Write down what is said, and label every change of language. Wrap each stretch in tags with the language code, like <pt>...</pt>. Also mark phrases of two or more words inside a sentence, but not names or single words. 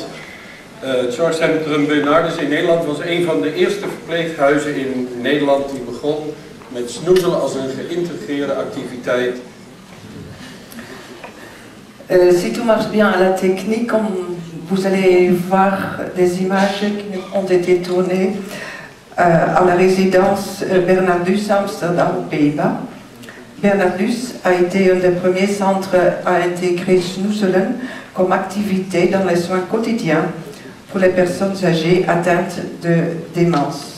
<nl>Het Zorgcentrum Bernardus in Nederland was een van de eerste verpleeghuizen in Nederland die begon met snoezelen als een geïntegreerde activiteit.</nl> <fr>Si tout marche bien à la technique, vous allez voir des images qui ont été tournées à la résidence Bernardus Amsterdam aux Pays-Bas. Bernardus a été un des premiers centres à intégrer Snoezelen comme activité dans les soins quotidiens pour les personnes âgées atteintes de démence.</fr>